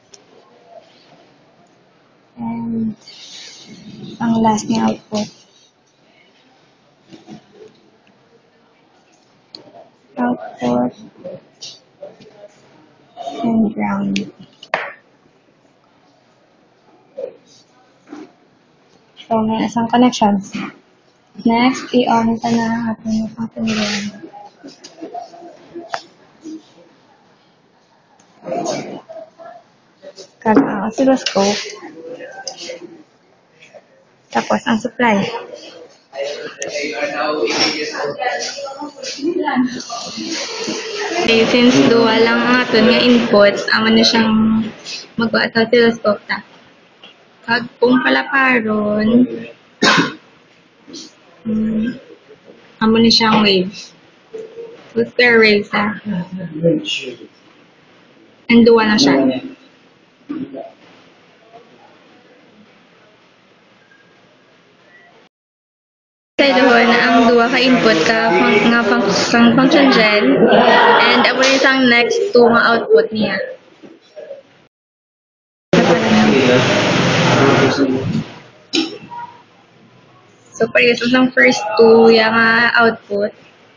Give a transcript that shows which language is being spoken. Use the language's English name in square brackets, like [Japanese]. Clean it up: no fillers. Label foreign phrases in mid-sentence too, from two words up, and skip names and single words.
[Hiligaynon] And ang last niya output. [English] Output and ground. [Filipino] So, may isang connections. Next, i-on ito na ang ating [English] function ground. [Hiligaynon] Kag ang oscilloscope. [Filipino] Tapos ang supply. [Hiligaynon] Okay, since duwa lang ang aton nga input, amo na siyang magwa sa oscilloscope ta. Kag kung palaparon, amo na siyang waves. So, [English] square waves [Hiligaynon] ha. And duwa lang siya. Sa doon na ang duwa ka input ka nga [English] function gen [Hiligaynon] and amo rin sang [English] next to [Hiligaynon] nga output niya. [Filipino] So parehas ang [English] first two [Filipino] yung output